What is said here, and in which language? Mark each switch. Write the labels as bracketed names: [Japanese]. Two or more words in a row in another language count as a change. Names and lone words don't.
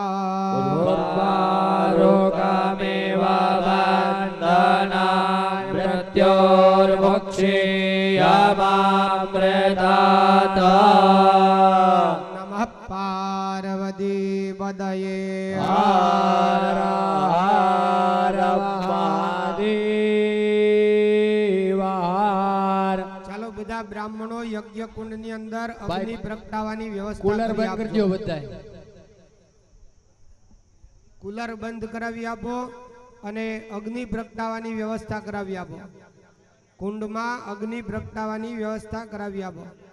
[Sanskrit] उर्वारुकमेव बन्धनान् मृत्योर्मुक्षीयमामृतात् नमः पार्वतीपदये हर हर महादेव [Gujarati] ચાલો બધા બ્રાહ્મણો યજ્ઞ કુંડની અંદર અગ્નિ પ્રગટાવવાની વ્યવસ્થા કુલર કરી બંધ આપજો. કરજો બધાય કુલર બંધ કરાવી આપો અને અગ્નિ પ્રગટાવવાની વ્યવસ્થા કરાવી આપો. કુંડમાં અગ્નિ પ્રગટાવવાની વ્યવસ્થા કરાવી આપો.